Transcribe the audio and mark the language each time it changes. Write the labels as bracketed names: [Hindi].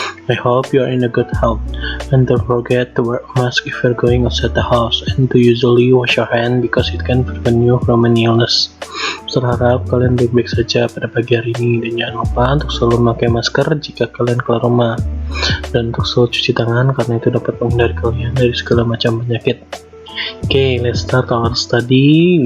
[English] I hope you are in a good health. And don't forget to wear a mask if you're going outside the house, and to usually wash your hand because it can prevent you from any illness. [Indonesian] Berharap kalian baik-baik saja pada pagi hari ini, dan jangan lupa untuk selalu memakai masker jika kalian keluar rumah, dan untuk selalu cuci tangan karena itu dapat menghindari kalian dari segala macam penyakit. [English] Okay, let's start our study.